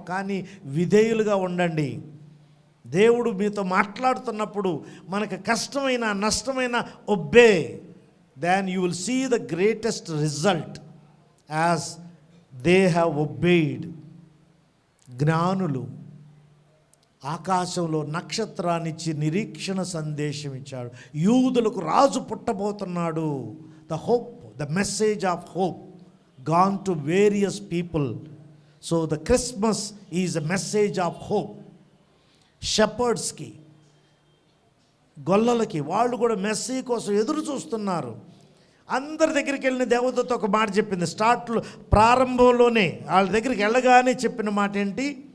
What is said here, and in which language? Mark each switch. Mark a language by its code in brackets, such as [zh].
[te] కానీ విధేయులుగా ఉండండి. దేవుడు మీతో మాట్లాడుతున్నప్పుడు మనకు కష్టమైన, నష్టమైన obey. [en] Then you will see the greatest result as they have obeyed. [te] జ్ఞానులు ఆకాశంలో నక్షత్రాన్నిచ్చి నిరీక్షణ సందేశం ఇచ్చాడు. యూదులకు రాజు పుట్టబోతున్నాడు. [en] The hope, the message of hope gone to various people. So the Christmas is a message of hope. [te] Shepherds ki, గొల్లలకి, వాళ్ళు కూడా messy కోసం ఎదురు చూస్తున్నారు. అందరి దగ్గరికి వెళ్ళిన దేవదూత ఒక మాట చెప్పింది. ప్రారంభంలోనే వాళ్ళ దగ్గరికి వెళ్ళగానే చెప్పిన మాట ఏంటి?